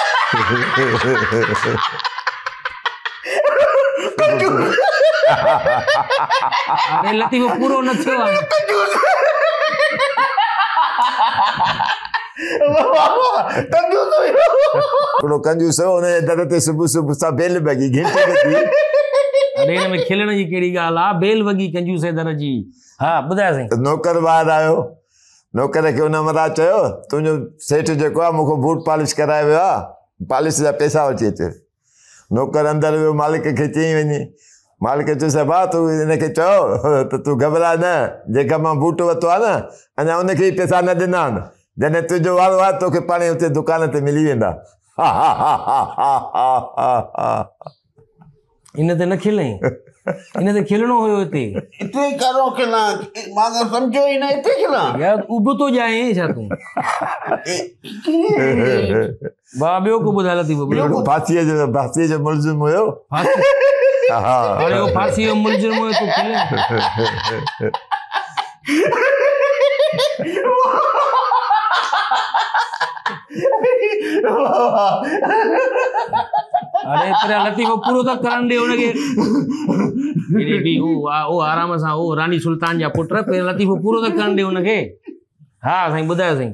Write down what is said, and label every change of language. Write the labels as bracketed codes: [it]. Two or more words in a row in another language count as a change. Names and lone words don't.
[sd] अरे लतीफ पूरो न थियो थोड़ो कंजूस हो ने दर ते सुबह सा बेल बगी घंटे बगी अरे इन में खिलण जी केड़ी गाल आ बेल वगी कंजूस दर जी हां बुधाए सही नौकर बाहर आयो नौकर के उन मरा चयो तुजो सेठ जेको आ मुखो बूट पॉलिश कराए वियो आ पॉलिश जा पैसा वठी अचे नौकर अंदर वियो मालिक के चई वनी मालिक चयो साहब तू इनके चयो तो तू घबरा न जेका मां बूट वतो आ न अञा उनके पैसा न दिना जने तुजो वारो आ तोखे पाणे उते दुकान ते मिली वेंदा इन ते न खिलई इन ते खिलणो होयो इते करो खिला मां समझो ही न इते खिला यार उब तो जाए छा तू बा बियो को बुधा लतीफ फांसी जो मुलजिम हुयो हां अरे वो फांसी जो मुलजिम हुयो तू खिले अरे तेरा लतीफ पूरो तो करन दे उनके एडी भी ओ आराम सा ओ रानी सुल्तान जा पुत्र पे लतीफ पूरो तो करन दे उनके हां सही बुधाए सही